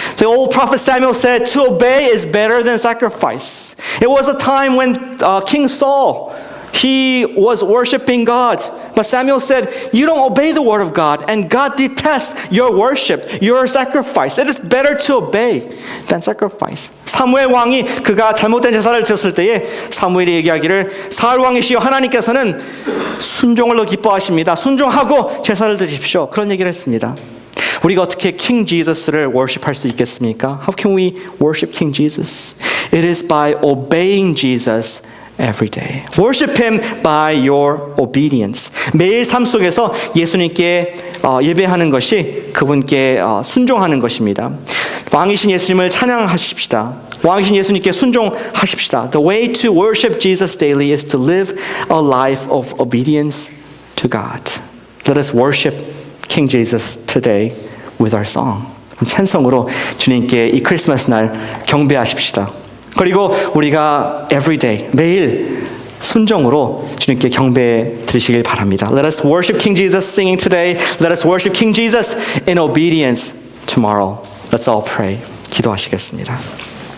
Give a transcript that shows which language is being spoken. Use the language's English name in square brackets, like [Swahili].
[English] The old prophet Samuel said, to obey is better than sacrifice. It was a time when King Saul, he was worshiping God. But Samuel said, you don't obey the word of God, and God detests your worship, your sacrifice. It is better to obey than sacrifice. [Korean] 사무엘 왕이 그가 잘못된 제사를 드렸을 때에 사무엘이 얘기하기를 사울 왕이시여 하나님께서는 순종을 더 기뻐하십니다. 순종하고 제사를 드리십시오. 그런 얘기를 했습니다. 우리가 어떻게 King Jesus를 worship할 수 있겠습니까? [English] How can we worship King Jesus? It is by obeying Jesus every day. Worship Him by your obedience. [Korean] 매일 삶 속에서 예수님께 예배하는 것이 그분께 순종하는 것입니다. 왕이신 예수님을 찬양하십시다. 왕이신 예수님께 순종하십시다. [English] The way to worship Jesus daily is to live a life of obedience to God. Let us worship King Jesus today with our song. [Korean] 찬송으로 주님께 이 크리스마스 날 경배하십시다. 그리고 우리가 [English] every day, [Korean] 매일 순종으로 주님께 경배 드리시길 바랍니다. [English] Let us worship King Jesus singing today. Let us worship King Jesus in obedience tomorrow. Let's all pray. [Korean] 기도하시겠습니다.